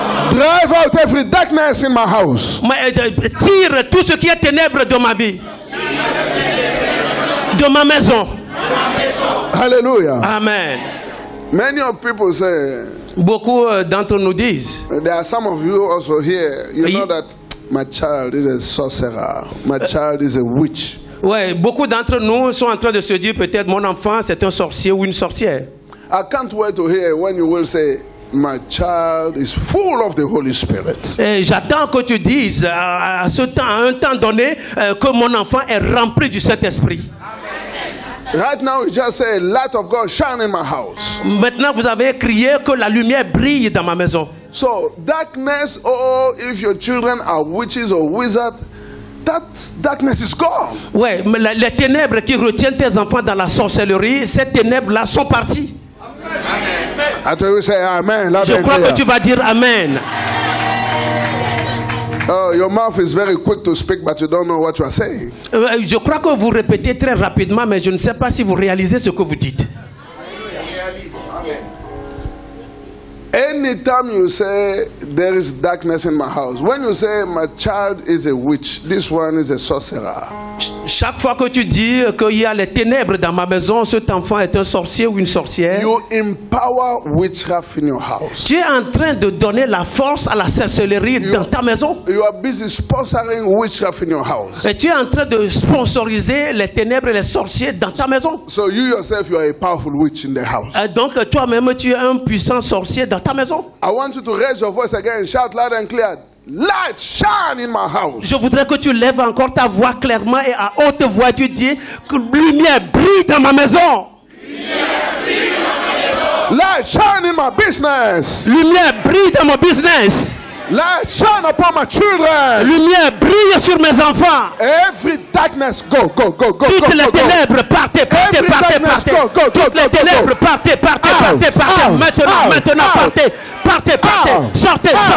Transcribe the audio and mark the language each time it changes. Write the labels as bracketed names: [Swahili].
[English] Drive out every darkness in my house. [French] Tire tout ce qui est ténèbres de ma vie, de ma maison. Hallelujah. Amen. [English] Many of people say. [French] Beaucoup d'entre nous disent. [English] There are some of you also here. You know that my child is a sorcerer. My child is a witch. [French] Ouais, beaucoup d'entre nous sont en train de se dire peut-être mon enfant c'est un sorcier ou une sorcière. [English] I can't wait to hear when you will say my child is full of the Holy Spirit. [French] J'attends que tu dises à un temps donné que mon enfant est rempli du Saint-Esprit. [English] Right now, you just say, "Light of God shine in my house." [French] Maintenant, vous avez crié que la lumière brille dans ma maison. [English] So, darkness, or if your children are witches or wizards, that darkness is gone. [French] Ouais, mais les ténèbres qui retiennent tes enfants dans la sorcellerie, ces ténèbres-là sont parties. [English] Amen. Say, amen. [French] Je crois que tu vas dire amen. [English] Your mouth is very quick to speak, but you don't know what you are saying. [French] Je crois que vous répétez très rapidement, mais je ne sais pas si vous réalisez ce que vous dites. [English] Anytime you say there is darkness in my house, when you say my child is a witch, this one is a sorcerer. [French] Chaque fois que tu dis qu'il y a les ténèbres dans ma maison, cet enfant est un sorcier ou une sorcière. [English] You empower witchcraft in your house. [French] Tu es en train de donner la force à la sorcellerie dans ta maison. [English] You are busy sponsoring witchcraft in your house. [French] Et tu es en train de sponsoriser les ténèbres et les sorciers dans ta maison. [English] So you yourself, you are a powerful witch in the house. [French] Donc toi-même, tu es un puissant sorcier dans ta maison. [English] I want you to raise your voice again and shout loud and clear. Light shine in my house. [French] Je voudrais que tu lèves encore ta voix clairement et à haute voix tu dis que lumière brille dans ma maison. [English] Light shine in my business. [French] Lumière brille dans mon business. [English] Light shine upon my children. [French] Lumière brille sur mes enfants. [English] Every darkness go. [French] Toutes les ténèbres partez. Toutes les ténèbres partez. Maintenant partez. Sortez.